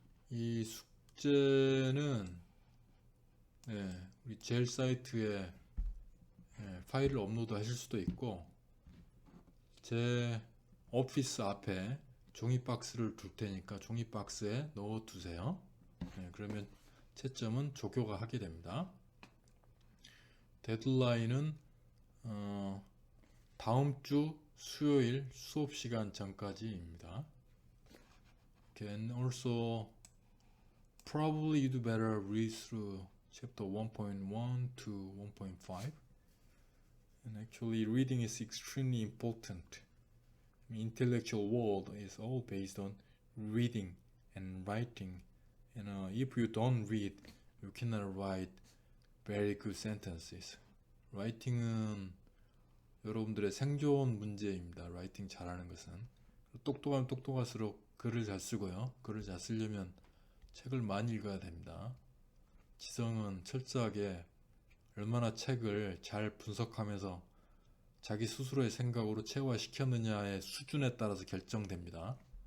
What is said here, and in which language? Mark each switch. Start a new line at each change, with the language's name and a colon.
Korean: 이 숙제는 우리 젤 사이트에 파일을 업로드 하실 수도 있고, 제 오피스 앞에 종이 박스를 둘 테니까 종이 박스에 넣어 두세요. 그러면 채점은 조교가 하게 됩니다. 데드라인은 다음 주 수요일 수업 시간 전까지입니다.
English: Can also probably you do better read through chapter 1.1 to 1.5. And actually reading is extremely important. Intellectual world is all based on reading and writing. And if you don't read, you cannot write very good sentences.
Korean: writing은 여러분들의 생존 문제입니다. writing 잘하는 것은. 똑똑하면 똑똑할수록 글을 잘 쓰고요. 글을 잘 쓰려면 책을 많이 읽어야 됩니다. 지성은 철저하게 얼마나 책을 잘 분석하면서 자기 스스로의 생각으로 체화시켰느냐의 수준에 따라서 결정됩니다.